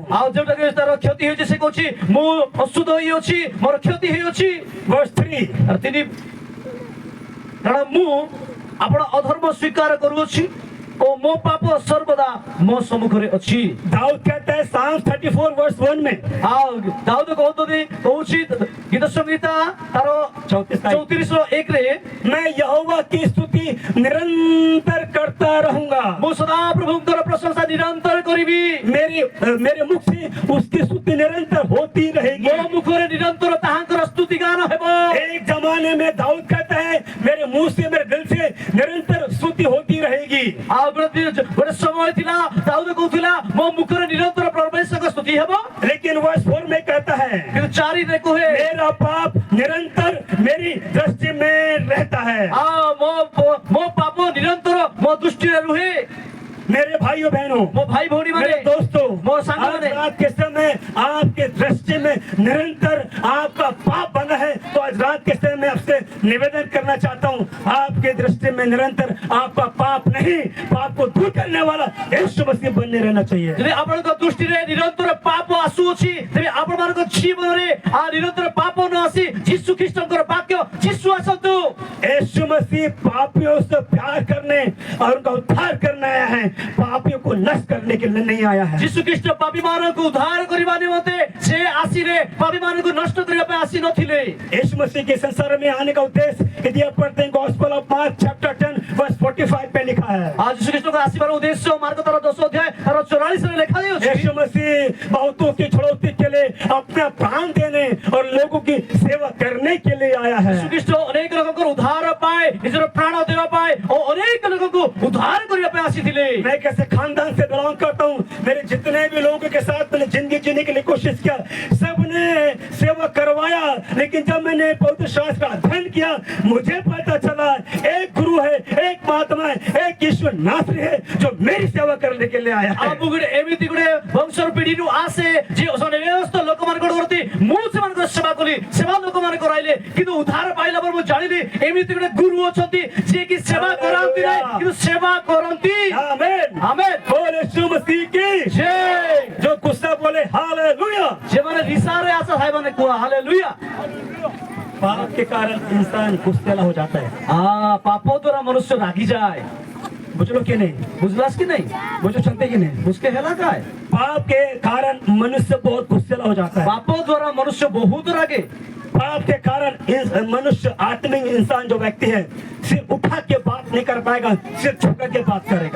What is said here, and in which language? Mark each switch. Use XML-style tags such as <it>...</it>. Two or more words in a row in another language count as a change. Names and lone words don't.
<or>ଆଉ ଯୋଉଟାକି ତାର କ୍ଷତି ହେଉଛି ସେ କହୁଛି ମୁଁ ଅଶୁଦ୍ଧ ହୋଇଅଛି, ମୋର କ୍ଷତି ହୋଇଅଛି।</or> <hi>वर्स 3</hi> <or>ଆଉ ତିନି କାରଣ ମୁଁ ଆପଣ ଅଧର୍ମ ସ୍ୱୀକାର କରୁଅଛି ଓ ମୋ ପାପ ସର୍ବଦା ମୋ ସମ୍ମୁଖରେ ଅଛି।</or> <hi>दाऊद कहता है Psalms 34 वर्स 1 में,</hi> <or>ଆଉ ଦାଉଦ କହୁଛି ଗୀତ ସଂହିତା ତାର 34:1 ରେ</or> <hi>मैं यहोवा की स्तुति निरंतर करता रहूंगा।</hi> <or>ମୁଁ ସଦା ପ୍ରଭୁଙ୍କର ପ୍ରଶଂସା ନିରନ୍ତର କରିବି,</or> <hi>मेरे मुख से उसकी स्तुति निरंतर होती रहेगी।</hi> <or>ମୋ ମୁଖରେ ନିରନ୍ତର ତାହାଙ୍କର ସ୍ତୁତି ଗାନ ହେବ।</or> <hi>एक जमाने में दाऊद कहता है मेरे मुंह से, मेरे दिल से निरंतर स्तुति होती रहेगी।</hi> <or>ଆଉ ଗୋଟେ ସମୟ ଥିଲା ଦାଉଦ କହୁଥିଲା ମୋ ମୁଖରେ ନିରନ୍ତର ପରମେଶ୍ୱରଙ୍କ ସ୍ତୁତି ହେବ,</or> <hi>लेकिन वर्स 4 में कहता है</hi> <or>କିନ୍ତୁ 4ରେ କୁହେ</or> <hi>मेरा पाप निरंतर मेरी दृष्टि में रहता है।</hi> <or>ଆଉ ମୋ ପାପ ନିରନ୍ତର ମୋ ଦୃଷ୍ଟିରେ ରୁହେ।</or> <hi>मेरे भाइयों बहनों,</hi> <or>ମୋ ଭାଇ ଭଉଣୀ ମାନେ,</or> <hi>मेरे दोस्तों,</hi> <or>ମୋ</or> <hi>आज</hi> <or>ସାଙ୍ଗମାନେ,</or> <hi>रात के समय आपके दृष्टि में निरंतर आपका पाप बना है, तो आज रात के समय मैं आपसे निवेदन करना चाहता हूँ, आपके दृष्टि में निरंतर आपका पाप नहीं, पाप को दूर करने वाला यीशु मसीह बनने रहना चाहिए।</hi> <or>ଯଦି ଆପଣଙ୍କ ଦୃଷ୍ଟିରେ ନିରନ୍ତର ପାପ ଆସୁଅଛି, ତେବେ ଆପଣମାନଙ୍କ ଜୀବନରେ ନିରନ୍ତର ପାପ ନ ଆସି ଯୀଶୁ ଖ୍ରୀଷ୍ଟଙ୍କର ବାକ୍ୟ ଯୀଶୁ ଆସନ୍ତୁ।</or> <hi>यीशु मसीह पापियों से प्यार करने और उनका उद्धार करने आया है, पापियों को नष्ट करने के लिए नहीं आया है।</hi> <or>ଯୀଶୁ ଖ୍ରୀଷ୍ଟ ପାପୀମାନଙ୍କୁ ଉଦ୍ଧାର କରିବା ନିମନ୍ତେ ସେ ଆସିଲେ, ପାପୀମାନଙ୍କୁ ନଷ୍ଟ କରିବା ପାଇଁ ଆସି ନଥିଲେ।</or> <hi>यीशु मसीह के संसार में आने का उद्देश्य यदि आप पढ़ते हैं गॉस्पेल ऑफ मार्क चैप्टर 10 वर्स 45 पे लिखा है।</hi> <or>ଆଉ ଯୀଶୁ ଖ୍ରୀଷ୍ଟଙ୍କ ଆସିବାର ଉଦ୍ଦେଶ୍ୟ ମାର୍କ ତାର 10 ଅଧ୍ୟାୟ ତାର 44ରେ ଲେଖାଯାଇଛି।</or> <hi>यीशु मसीह बहुतों की छुड़ौती के लिए अपना प्राण देने और लोगों की सेवा करने के लिए आया है।</hi> <or>ଯୀଶୁ ଖ୍ରୀଷ୍ଟ ଅନେକ ଲୋକଙ୍କର ଉଦ୍ଧାର ପାଇଁ ନିଜର ପ୍ରାଣ ଦେବା ପାଇଁ ଓ ଅନେକ ଲୋକଙ୍କୁ ଉଦ୍ଧାର କରିବା ପାଇଁ ଆସିଥିଲେ।</or> <hi>मैं कैसे खानदान से बिलोंग करता हूँ, मेरे जितने भी लोगों के साथ मैंने जिंदगी जीने के लिए कोशिश किया, सबने सेवा करवाया, लेकिन जब मैंने पवित्र शास्त्र का अध्ययन किया मुझे पता चला एक गुरु है, एक महात्मा है, एक ईश्वर नासरी है जो मेरी सेवा करने के लिए आया है।</hi> <or>ଆଉ ମୁଁ ଗୋଟେ ଏମିତି ଗୋଟେ ବଂଶର ପିଢ଼ିରୁ ଆସେ ଯେ ସମସ୍ତ ଲୋକମାନଙ୍କର ପ୍ରତି ମୁଁ ସେମାନଙ୍କର ସେବା କଲି, ସେବା ଲୋକମାନେ କରାଇଲେ, କିନ୍ତୁ ଉଦ୍ଧାର ପାଇଲା ପରେ ମୁଁ ଜାଣିଲି ଏମିତି ଗୋଟେ ଗୁରୁ ଅଛନ୍ତି ଯିଏ କି ସେବା କରାନ୍ତି ନାହିଁ କିନ୍ତୁ ସେବା କରନ୍ତି।</or> <hi>आमीन</hi> <or>ଆମେନ୍।</or> <hi>बोल यीशु मसीह की</hi> <or>ଜୟ।</or> <hi>जो गुस्सा बोले हालेलुया।</hi> <or>ଯେମାନେ ରିସାରେ ଆଶା ଥାଇମାନେ କୁହ ହାଲେଲୁୟା।</or> <hi>पाप के कारण इंसान गुस्सेला हो जाता है।</hi> <or>ପାପ ଦ୍ୱାରା ମନୁଷ୍ୟ ରାଗିଯାଏ।</or> <hi>बुझ लो कि नहीं?</hi> <or>ବୁଝିଲାସ୍ କି ନାହିଁ?</or> <hi>बुझ सकते कि नहीं?</hi> <or>उसके ହେଲା କାଏ?</or> <hi>पाप के कारण मनुष्य बहुत गुस्सेला हो जाता है।</hi> <or>ପାପ ଦ୍ୱାରା ମନୁଷ୍ୟ ବହୁତ ରାଗେ।</or> <hi>पाप के कारण मनुष्य आत्मिक इंसान जो व्यक्ति है सिर उठा के बात नहीं कर पाएगा, सिर झुका के बात करेगा।</hi>